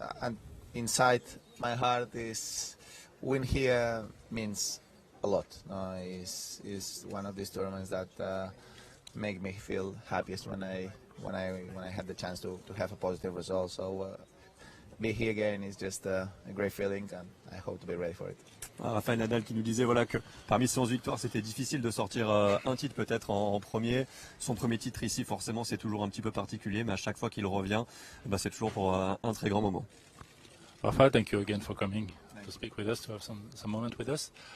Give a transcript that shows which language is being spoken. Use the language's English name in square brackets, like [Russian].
[English] And inside my heart is win here means a lot. Is one of these tournaments that make me feel happiest when I had the chance to have a positive result. So be here again is just a great feeling, and I hope to be ready for it. [French] Rafael Nadal qui nous disait voilà que parmi ces 11 victoires, c'était difficile de sortir un titre peut-être en premier. Son premier titre ici, forcément, c'est toujours un petit peu particulier, mais à chaque fois qu'il revient, c'est toujours pour un très grand moment. [English] Rafael, thank you again for coming to speak with us, to have some moment with us.